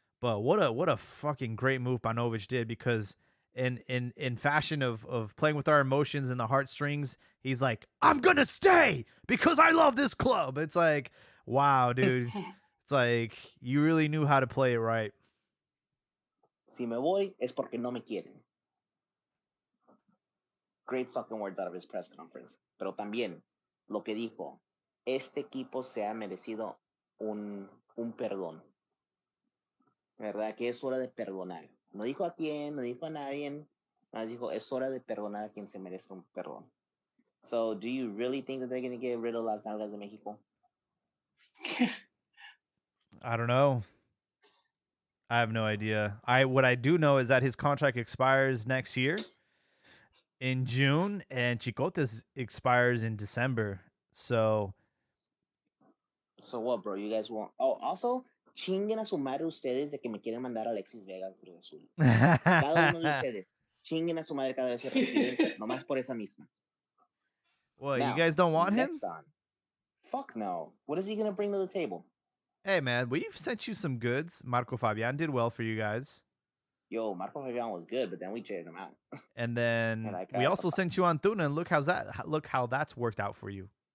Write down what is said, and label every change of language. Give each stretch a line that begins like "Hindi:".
English: But what a fucking great move Banovic did, because in fashion of playing with our emotions and the heartstrings, he's like, I'm gonna stay because I love this club. It's like, wow, dude. It's like you really knew how to play it right.
Spanish: Si me voy es porque no me quieren.
English: Great fucking words out of his press conference.
Spanish: Pero también lo que dijo, este equipo se ha merecido un perdón, ¿verdad? Que es hora de perdonar. No dijo a quién, no dijo a nadie, más dijo, es hora de perdonar a quien se merezca un perdón.
English: So, do you really think that they're going to get rid of
Spanish: las nalgas de México?
English: I don't know. I have no idea. What I do know is that his contract expires next year in June, and Chicote's expires in December. So So what, bro? You guys want? Oh, also,
Spanish: chinguen a su madre ustedes de que me quieren mandar a Alexis Vega al Cruz Azul. Cada uno de ustedes, chinguen a su madre cada vez que respiren, nomás por esa misma.
English: Well, you Now, guys don't want him? next on. Fuck no. What is he gonna bring to the table? Hey, man, we've sent you some goods. Marco Fabian did well for you guys. Yo, Marco Fabian was good, but then we traded him out. And then we also sent you Antuna, and look how that's worked out for you.